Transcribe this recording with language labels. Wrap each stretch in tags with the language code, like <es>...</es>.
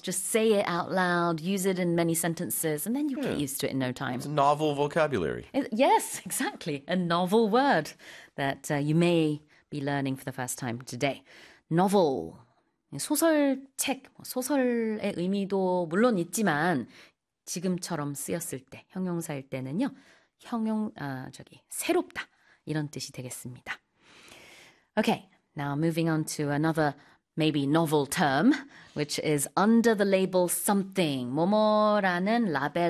<en>Just say it out loud, use it in many sentences, and then you'll get Yeah, used to it in no time. it's novel vocabulary. Yes, exactly. A novel word that you may be learning for the first time today. Novel.</en> <ko>소설책, 소설의 의미도 물론 있지만 지금처럼 쓰였을 때, 형용사일 때는요. 새롭다. 이런 뜻이 되겠습니다.</ko> <en>Okay, now moving on to another maybe novel term, which is under the label something.</en> <ko>뭐뭐라는 라벨.</ko>